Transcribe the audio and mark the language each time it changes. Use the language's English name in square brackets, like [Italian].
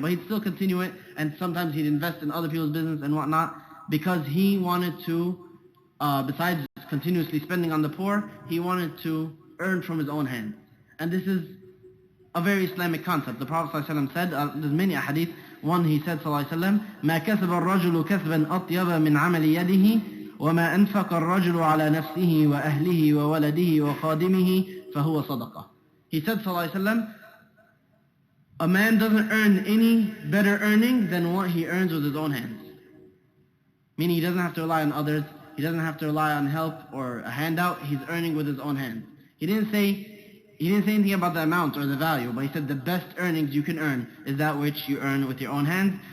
[English] But he'd still continue it, and sometimes he'd invest in other people's business and whatnot, because he wanted to, besides continuously spending on the poor, he wanted to earn from his own hand. And this is a very Islamic concept. The Prophet ﷺ said, there's many hadith. [Arabic] One, he said, ﷺ, مَا كَسَبَ الرَّجُلُ كَسْبًا أَطْيَبَ مِنْ عَمَلِ يَدِهِ وَمَا أَنْفَقَ الرَّجُلُ عَلَى نَفْسِهِ وَأَهْلِهِ وَوَلَدِهِ وَخَادِمِهِ فَهُوَ صَدَقَةٌ. [English] He said, ﷺ, a man doesn't earn any better earning than what he earns with his own hands. Meaning he doesn't have to rely on others, he doesn't have to rely on help or a handout, he's earning with his own hands. He didn't say anything about the amount or the value, but he said the best earnings you can earn is that which you earn with your own hands.